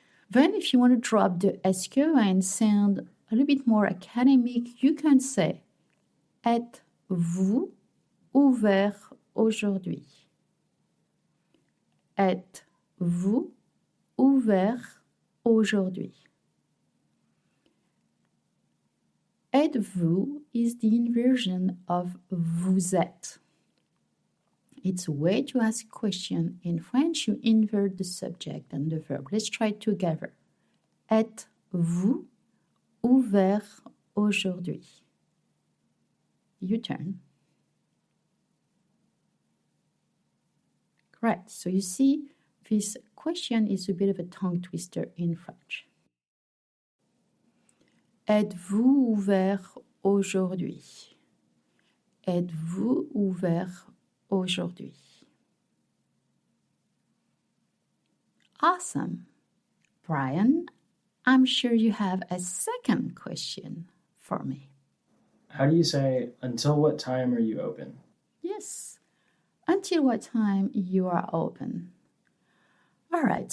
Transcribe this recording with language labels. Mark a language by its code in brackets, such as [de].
[en] Then if you want to drop the est-ce que and sound a little bit more academic, you can say [fr] êtes-vous ouvert aujourd'hui? Êtes-vous ouvert aujourd'hui? [en] Êtes-vous is the inversion of vous êtes. It's a way to ask a question. In French, you invert the subject and the verb. Let's try it together. [fr] Êtes-vous ouvert aujourd'hui? [en] You turn. Correct. So you see, this question is a bit of a tongue twister in French. [fr] Êtes-vous ouvert aujourd'hui? Êtes-vous ouvert aujourd'hui? [en] Awesome. Brian, I'm sure you have a second question for me. How do you say, until what time are you open? Yes. Until what time you are open? All right.